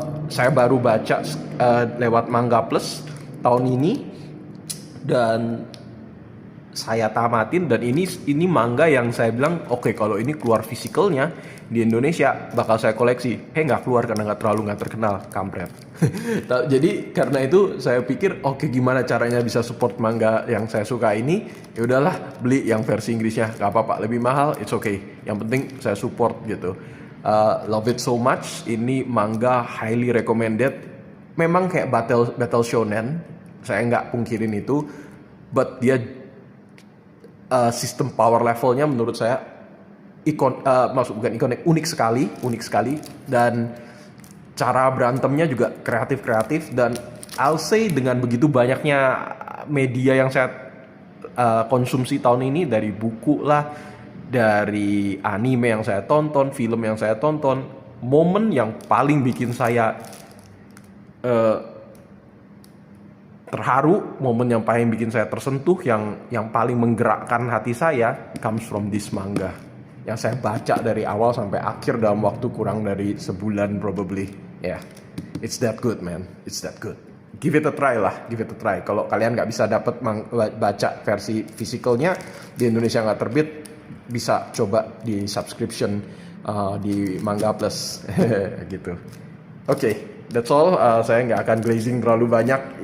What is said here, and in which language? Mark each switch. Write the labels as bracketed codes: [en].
[id] Saya baru baca lewat Manga Plus tahun ini dan saya tamatin, dan ini manga yang saya bilang oke, kalau ini keluar fisikalnya di Indonesia bakal saya koleksi. Nggak keluar karena nggak terkenal, kampret. Jadi karena itu saya pikir oke, gimana caranya bisa support manga yang saya suka ini? Ya udahlah, beli yang versi Inggrisnya, nggak apa-apa, lebih mahal, [en] it's okay. [id] Yang penting saya support gitu. [en] Love it so much. [id] Ini manga [en] highly recommended. [id] Memang kayak battle shonen, saya nggak pungkirin itu, but dia sistem power levelnya menurut saya unik sekali, dan cara berantemnya juga kreatif, dan [en] I'll say [id] dengan begitu banyaknya media yang saya konsumsi tahun ini, dari buku lah, dari anime yang saya tonton, film yang saya tonton, momen yang paling bikin saya terharu, momen yang paling bikin saya tersentuh, yang paling menggerakkan hati saya [en] comes from this manga. [id] yang saya baca dari awal sampai akhir dalam waktu kurang dari sebulan [en] probably. Yeah, it's that good man, it's that good. Give it a try lah, give it a try. [id] Kalau kalian nggak bisa dapat baca versi fisikalnya di Indonesia nggak terbit, bisa coba di subscription di Manga Plus gitu. Oke, [en] that's all. [id] Saya nggak akan glazing terlalu banyak.